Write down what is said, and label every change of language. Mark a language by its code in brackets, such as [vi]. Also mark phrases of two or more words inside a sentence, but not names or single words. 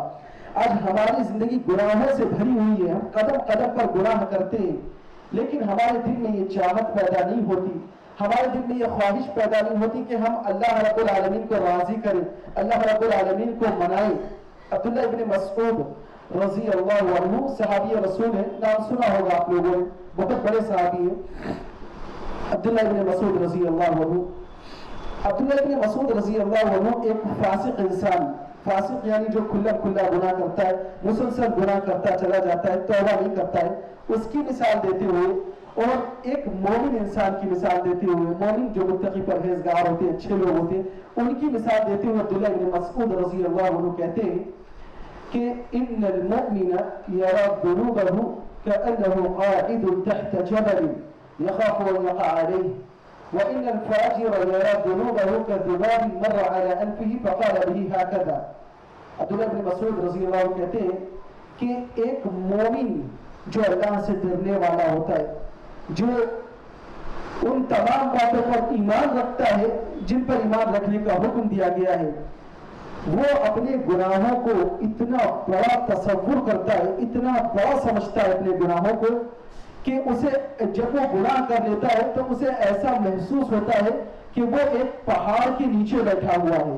[ur] آج ہماری زندگی گناہوں سے بھری ہوئی ہے، ہم قدم قدم پر گناہ کرتے ہیں، لیکن ہمارے دل میں یہ چاہت پیدا نہیں ہوتی، ہمارے دل میں یہ خواہش پیدا نہیں ہوتی کہ ہم [ar] اللہ رب العالمین [ur] کو راضی کریں، [ar] اللہ رب العالمین [ur] کو منائیں. عبداللہ ابن مسعود [ar] رضي الله عنه [ur] صحابی رسول ہے، نام سنا ہوگا آپ لوگوں نے، بہت بڑے صحابی ہے، عبداللہ ابن مسعود [ar] رضي الله عنه. [ur] عبداللہ ابن مسعود [ar] رضي الله عنه [ur] ایک فاسق انسان، فاسق یعنی جو کھلا کھلا گناہ کرتا ہے، مسلسل گناہ کرتا چلا جاتا ہے، توبہ نہیں کرتا ہے، اس کی مثال دیتے ہوئے اور ایک مومن انسان کی مثال دیتے ہوئے، مومن جو متقی پرہیزگار ہوتے ہیں، اچھے لوگ ہوتے ہیں، ان کی مثال دیتے ہوئے عبداللہ ابن مسعود [ar] رضي الله عنه [ur] کہتے ہیں کہ [ar] إن المؤمن يرى ذنوبه كأنه قاعد تحت جبل يخاف أن يقع عليه وإن الفاجر يرى ذنوبه كذباب مر على أنفه فقال به هكذا. [ur] عبداللہ ابن مسعود [ar] رضي الله عنه [ur] کہتے ہیں کہ ایک مومن جو اللہ سے ڈرنے والا ہوتا ہے، جو ان تمام باتوں پر ایمان رکھتا ہے جن پر ایمان رکھنے کا حکم دیا گیا ہے، وہ اپنے گناہوں کو اتنا بڑا تصور کرتا ہے، اتنا بڑا سمجھتا ہے اپنے گناہوں کو کہ اسے جب وہ گناہ کر لیتا ہے تو اسے ایسا محسوس ہوتا ہے کہ وہ ایک پہاڑ کے نیچے بیٹھا ہوا ہے.